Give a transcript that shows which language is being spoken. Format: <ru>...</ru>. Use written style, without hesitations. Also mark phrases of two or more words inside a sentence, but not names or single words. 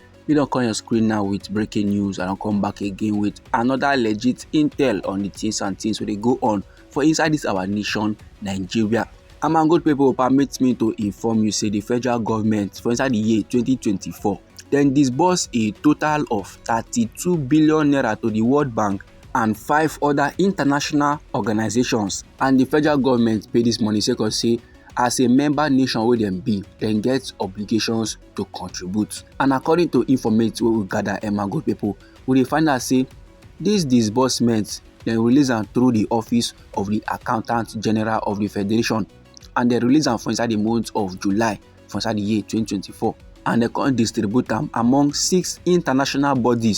<pcm>We don't come on your screen now with breaking news, and I'll come back again with another legit intel on the things and things where they go on for inside this our nation, Nigeria. And my good people, permit me to inform you, say the federal government for inside the year 2024, then disbursed a total of 32 billion naira to the World Bank and 5 other international organizations. And the federal government pay this money because say as a member nation wey dem be, dem get obligations to contribute. And according to informate wey we gather, my good people, we dey find out say dis disbursement dem release am through the office of the Accountant General of the Federation, and dem release am for inside the month of July for inside the year 2024, and dem come distribute am among 6 international bodies.</pcm>